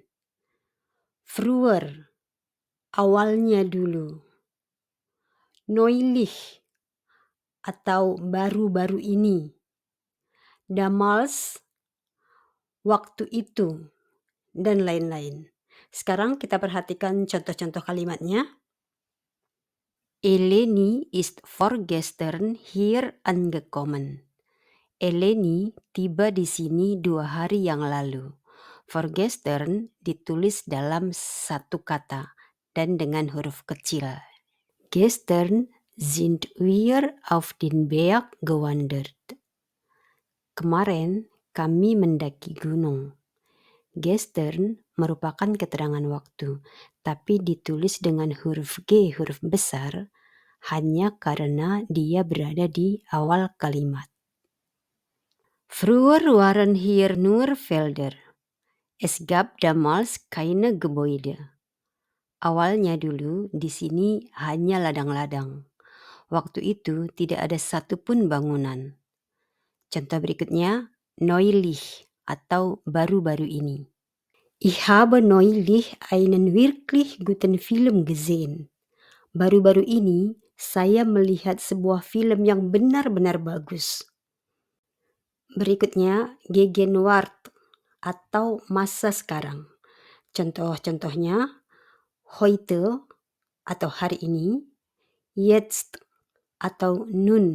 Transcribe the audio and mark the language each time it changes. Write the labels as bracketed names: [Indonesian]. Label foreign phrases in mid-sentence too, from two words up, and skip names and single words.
[Indonesian] Früher, awalnya dulu. Neulich atau baru-baru ini. Damals, waktu itu, dan lain-lain. Sekarang kita perhatikan contoh-contoh kalimatnya. [German] Eleni ist vorgestern hier angekommen. [Indonesian] Eleni tiba di sini 2 hari yang lalu. Vorgestern ditulis dalam satu kata dan dengan huruf kecil. [German] Gestern sind wir auf den Berg gewandert. [Indonesian] Kemarin kami mendaki gunung. Gestern merupakan keterangan waktu, tapi ditulis dengan huruf G, huruf besar, hanya karena dia berada di awal kalimat. [German] Früher waren hier nur Felder. Es gab damals keine Gebäude. [Indonesian] Awalnya dulu di sini hanya ladang-ladang. Waktu itu tidak ada satupun bangunan. Contoh berikutnya, neulich atau baru-baru ini. [German] Ich habe neulich einen wirklich guten Film gesehen. [Indonesian] Baru-baru ini saya melihat sebuah film yang benar-benar bagus. Berikutnya, Gegenwart atau masa sekarang. Contoh-contohnya, heute atau hari ini, jetzt atau nun.